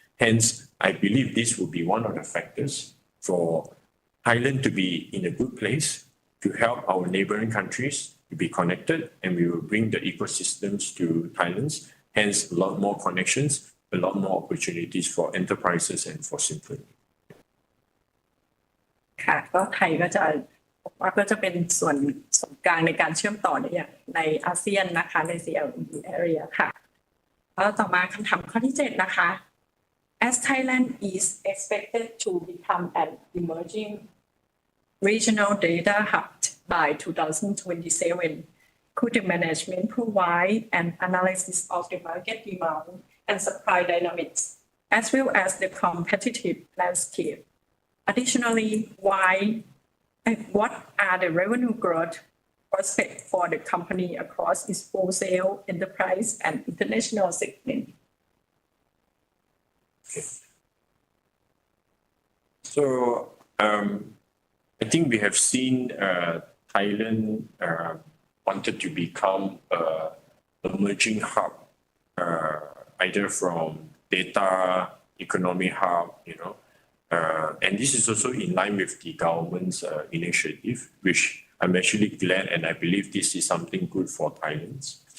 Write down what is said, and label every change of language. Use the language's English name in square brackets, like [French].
[English] Hence, I believe this will be one of the factors for Thailand to be in a good place to help our neighboring countries to be connected, and we will bring the ecosystems to Thailand. Hence, a lot more connections, a lot more opportunities for enterprises and for Symphony. [Thai] ค่ะก็ไทยก็จะเป็นส่วนกลางในการเชื่อมต่อในอาเซียนนะคะใน CLMV area ค่ะแล้วต่อมาคำถามข้อที่7นะคะ [English] As Thailand is expected to become an emerging regional data hub by 2027, could the management provide an analysis of the market demand and supply dynamics, as well as the competitive landscape? Additionally, what are the revenue growth prospects for the company across its wholesale, enterprise, and international segment? Okay. So, I think we have seen Thailand wanted to become an emerging hub, either from data economy hub, and this is also in line with the government's initiative, which I'm actually glad, and I believe this is something good for Thailand.